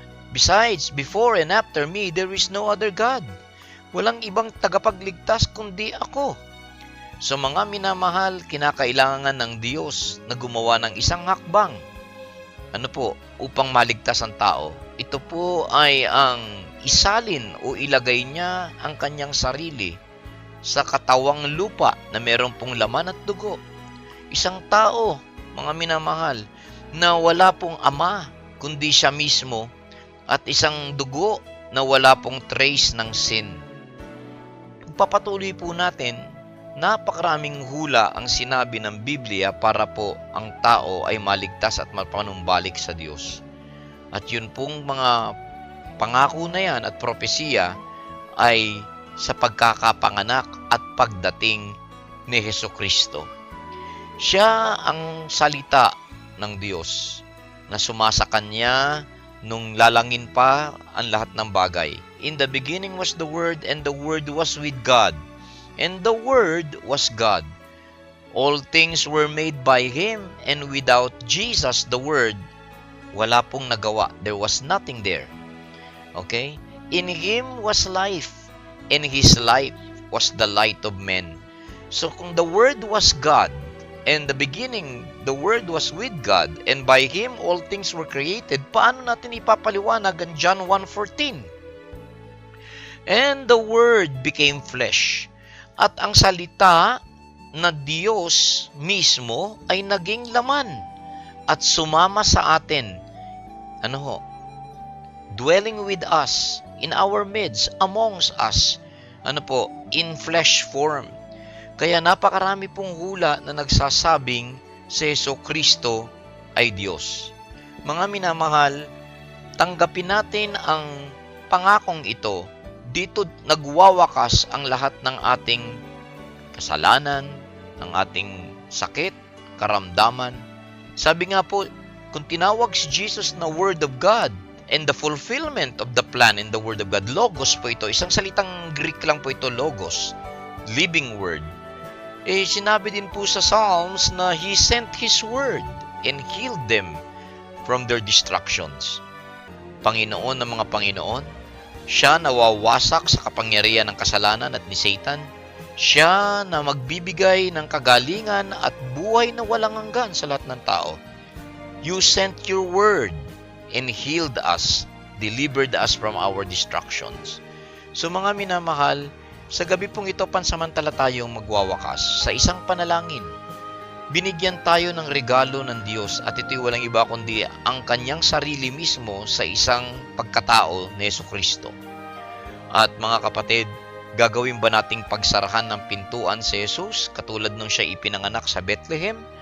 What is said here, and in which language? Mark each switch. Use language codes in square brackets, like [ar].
[en] Besides, before and after me, there is no other God. [tl] Walang ibang tagapagligtas kundi ako. So mga minamahal, kinakailangan ng Diyos na gumawa ng isang hakbang. Upang maligtas ang tao. Ito po ay ang isalin o ilagay niya ang kanyang sarili sa katawang lupa na meron pong laman at dugo. Isang tao, mga minamahal, na wala pong ama kundi siya mismo, at isang dugo na wala pong trace ng sin. Pagpapatuloy po natin, napakaraming hula ang sinabi ng Biblia para po ang tao ay maligtas at mapanumbalik sa Diyos. At yun pong mga pangako na yan at propesiya ay sa pagkakapanganak at pagdating ni Hesukristo. Siya ang salita ng Diyos na sumasa Kanya nung lalangin pa ang lahat ng bagay. [en] In the beginning was the Word, and the Word was with God, and the Word was God. All things were made by Him, and without Jesus, the Word, [tl] wala pong nagawa. [en] There was nothing there. Okay? In Him was life, and His life was the light of men. [tl] So kung [en] the Word was God, and the beginning, the Word was with God, and by Him all things were created, [tl] paano natin ipapaliwanag ang [en] John 1:14? And the Word became flesh. [tl] At ang salita na Diyos mismo ay naging laman at sumama sa atin. [en] Dwelling with us, in our midst, amongst us. In flesh form. [tl] Kaya napakarami pong hula na nagsasabing si Hesukristo ay Diyos. Mga minamahal, tanggapin natin ang pangakong ito. Dito nagwawakas ang lahat ng ating kasalanan, ng ating sakit, karamdaman. Sabi nga po, kung tinawag si [en] Jesus na Word of God and the fulfillment of the plan in the Word of God, [tl] Logos po ito. Isang salitang Greek lang po ito, Logos, living Word. Sinabi din po sa [en] Psalms na He sent His Word and healed them from their destructions. [tl] Panginoon ng mga Panginoon, siya nawawasak sa kapangyarihan ng kasalanan at ni Satan. Siya na magbibigay ng kagalingan at buhay na walang hanggan sa lahat ng tao. [en] You sent your word and healed us, delivered us from our destructions. [tl] So mga minamahal, sa gabi pong ito, pansamantala tayong magwawakas sa isang panalangin. Binigyan tayo ng regalo ng Diyos, at ito'y walang iba kundi ang kanyang sarili mismo sa isang pagkatao ni Hesukristo. At mga kapatid, gagawin ba nating pagsarahan ng pintuan si Jesus katulad nung siya ipinanganak sa Bethlehem?